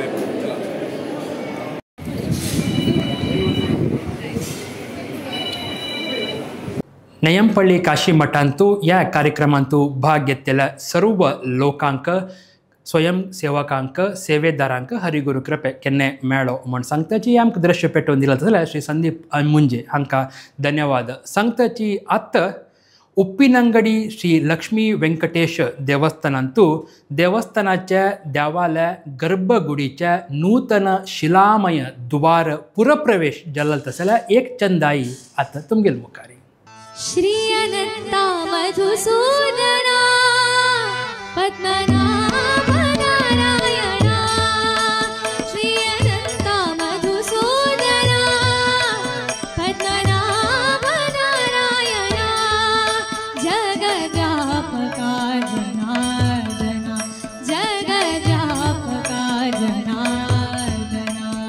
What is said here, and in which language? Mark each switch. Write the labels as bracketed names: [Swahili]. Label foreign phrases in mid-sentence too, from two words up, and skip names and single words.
[Konkani] नयंपल्ली काशी मठांतू या कार्यक्रमांतू भाग घेतलेल्या सर्व लोकांक स्वयंसेवकांक सेवेदारांक हरिगुरू कृपे केन्ने मेळो म्हण सांगताची आमकां दृश्य पेटोवन दिला जाल्यार श्री संदीप मुंजे हांकां धन्यवाद सांगताची आत्त उप्पिनंगडी श्री लक्ष्मी व्यंकटेश देवस्थानांतू देवस्थानाच्या देवालय गर्भगुडीच्या नूतन शिलामय द्वार पुरप्रवेश जाल्लो जाल्यार एक चंदाई आतां तुमगेल मुखारी [Sanskrit] श्री अनंता मधुसूदना पद्मनाभ नारायणा श्री अनंता मधुसूदना पद्मनाभ नारायणा जगद्व्यापका जनार्दना जगद्व्यापका जनार्दना